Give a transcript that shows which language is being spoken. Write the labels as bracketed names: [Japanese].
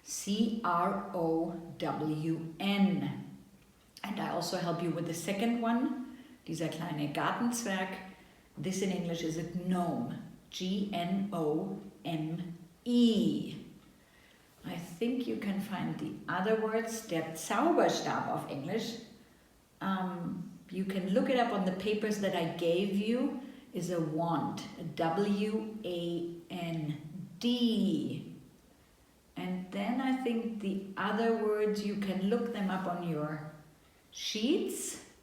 [English] C-R-O-W-N. And I also help you with the second one, [German] dieser kleine Gartenzwerg. [English] This in English is a gnome. G-N-O-M-E. I think you can find the other words. [German] Der Zauberstab auf Englisch. [English] You can look it up on the papers that I gave you. Is a wand. A W-A-N-D. And then I think the other words, you can look them up on your sheets.